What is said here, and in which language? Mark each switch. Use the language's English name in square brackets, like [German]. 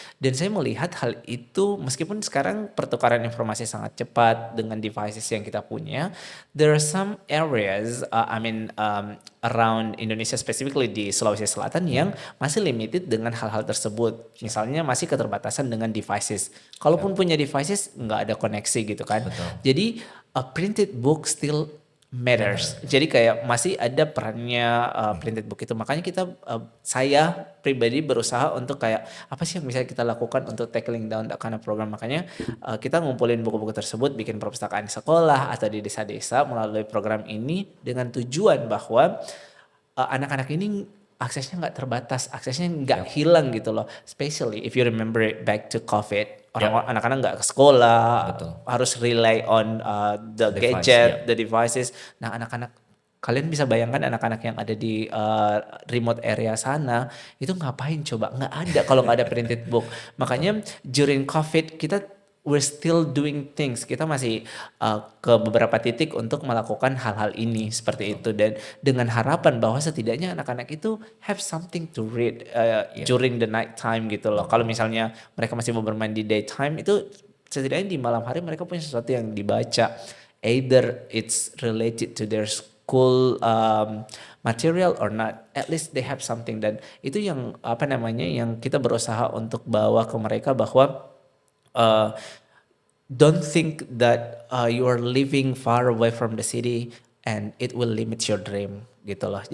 [Indonesian] Dan saya melihat hal itu meskipun sekarang pertukaran informasi sangat cepat dengan devices yang kita punya, [English] there are some areas around Indonesia, [Indonesian] specifically di Sulawesi Selatan yang masih limited dengan hal-hal tersebut. Misalnya masih keterbatasan dengan devices. Kalaupun punya devices nggak ada koneksi gitu kan. Betul. Jadi [English] a printed book still matters. [Indonesian] Jadi kayak masih ada perannya printed book itu. Makanya saya pribadi berusaha untuk kayak apa sih yang bisa kita lakukan untuk [English] tackling down that kind of program. [Indonesian] Makanya kita ngumpulin buku-buku tersebut, bikin perpustakaan di sekolah atau di desa-desa melalui program ini dengan tujuan bahwa anak-anak ini aksesnya nggak terbatas, aksesnya nggak hilang gitu loh. [English] Especially if you remember it back to COVID, [Indonesian] anak-anak nggak ke sekolah, Betul. harus [English] rely on the Device, gadget, the devices. [Indonesian] Nah anak-anak, kalian bisa bayangkan anak-anak yang ada di remote area sana itu ngapain coba? Nggak ada kalau nggak ada printed book. Makanya [English] during COVID [Indonesian] kita [English] we're still doing things. [Indonesian] Kita masih ke beberapa titik untuk melakukan hal-hal ini seperti itu, dan dengan harapan bahwa setidaknya anak-anak itu [English] have something to read [Indonesian] Iya, [English] during the night time [Indonesian] gitu loh. Kalau misalnya mereka masih mau bermain di daytime, itu setidaknya di malam hari mereka punya sesuatu yang dibaca. [English] Either it's related to their school material or not, at least they have something. [Indonesian] Dan itu yang apa namanya, yang kita berusaha untuk bawa ke mereka bahwa uh, [English] don't think that you are living far away from the city and it will limit your dream [Indonesian] gitu loh.